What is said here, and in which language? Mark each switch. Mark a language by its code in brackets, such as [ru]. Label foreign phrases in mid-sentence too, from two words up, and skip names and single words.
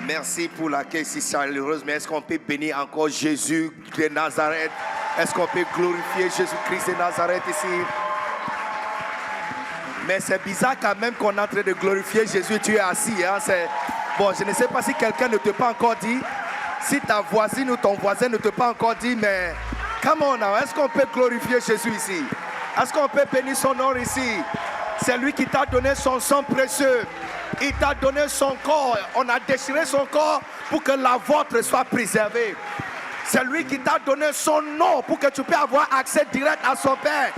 [fr] Merci pour l'accueil si chaleureuse, mais est-ce qu'on peut bénir encore Jésus de Nazareth? Est-ce qu'on peut glorifier Jésus-Christ de Nazareth ici? Mais c'est bizarre quand même qu'on est en train de glorifier Jésus, tu es assis. Hein? Bon, je ne sais pas si quelqu'un ne t'a pas encore dit, si ta voisine ou ton voisin ne t'a pas encore dit, mais [en] come on now, [fr] est-ce qu'on peut glorifier Jésus ici? Est-ce qu'on peut bénir son nom ici? C'est lui qui t'a donné son sang précieux. Il t'a donné son corps. On a déchiré son corps pour que la vôtre soit préservée. C'est lui qui t'a donné son nom pour que tu puisses avoir accès direct à son Père.